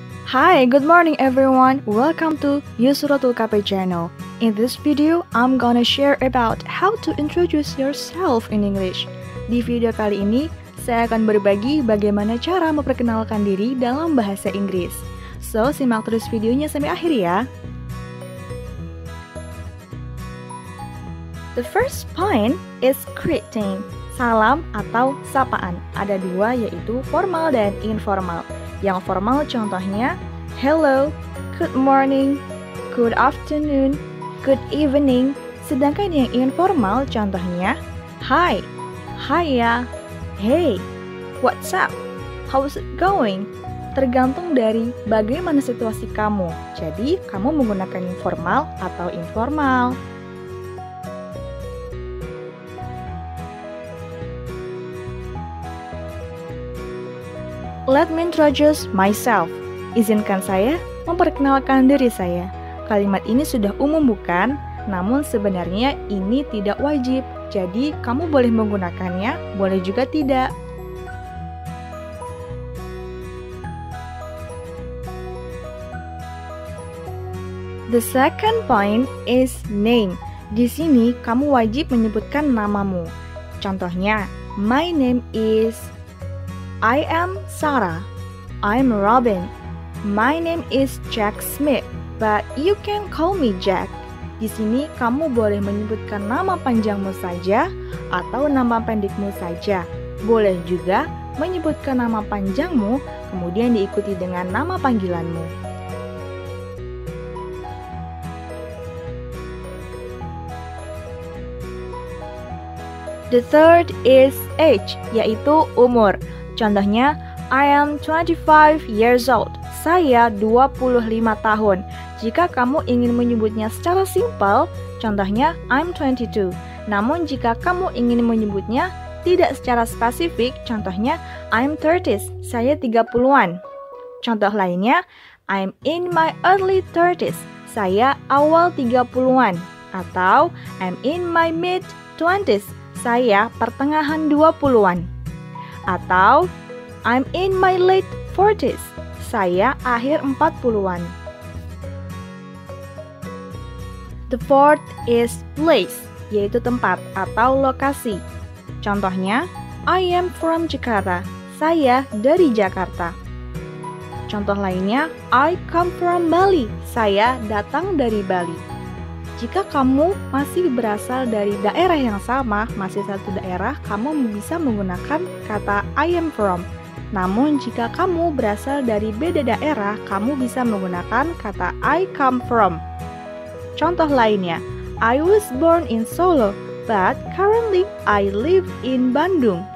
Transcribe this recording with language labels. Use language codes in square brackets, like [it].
[en] Hi, good morning everyone. Welcome to Yusratul Kape channel. In this video, I'm gonna share about how to introduce yourself in English. [id] Di video kali ini, saya akan berbagi bagaimana cara memperkenalkan diri dalam bahasa Inggris. So, simak terus videonya sampai akhir ya. [en] The first point is greeting. [id] Salam atau sapaan. Ada dua, yaitu formal dan informal. Yang formal contohnya [en] hello, good morning, good afternoon, good evening. [id] Sedangkan yang informal contohnya [en] hi, hiya, hey, what's up, how's it going? [id] Tergantung dari bagaimana situasi kamu. Jadi kamu menggunakan yang formal atau informal. [en] Let me introduce myself. [id] Izinkan saya memperkenalkan diri saya. Kalimat ini sudah umum bukan? Namun sebenarnya ini tidak wajib. Jadi kamu boleh menggunakannya, boleh juga tidak. [en] The second point is name. [id] Di sini kamu wajib menyebutkan namamu. [en] Contohnya, my name is I am Sarah. I'm Robin. My name is Jack Smith, but you can call me Jack. [id] Di sini kamu boleh menyebutkan nama panjangmu saja atau nama pendekmu saja. Boleh juga menyebutkan nama panjangmu kemudian diikuti dengan nama panggilanmu. [en] The third is age, [id] yaitu umur. [en] Contohnya, I am 25 years old. [id] Saya 25 tahun. Jika kamu ingin menyebutnya secara simpel, contohnya [en] I'm 22. [id] Namun jika kamu ingin menyebutnya tidak secara spesifik, contohnya [en] I'm 30s. [id] Saya 30-an. [en] Contoh lainnya, I'm in my early 30s. [id] Saya awal 30-an. Atau [en] I'm in my mid 20s. [id] Saya pertengahan 20-an. Atau [en] I'm in my late 40s. [id] Saya akhir 40-an. [en] The fourth is place, [id] yaitu tempat atau lokasi. Contohnya, [en] I am from Jakarta. [id] Saya dari Jakarta. Contoh lainnya, [en] I come from Bali. [id] Saya datang dari Bali. Jika kamu masih berasal dari daerah yang sama, masih satu daerah, kamu bisa menggunakan kata [en] I am from. [id] Namun jika kamu berasal dari beda daerah, kamu bisa menggunakan kata [en] I come from. [id] Contoh lainnya, [en] I was born in Solo, but currently I live in Bandung.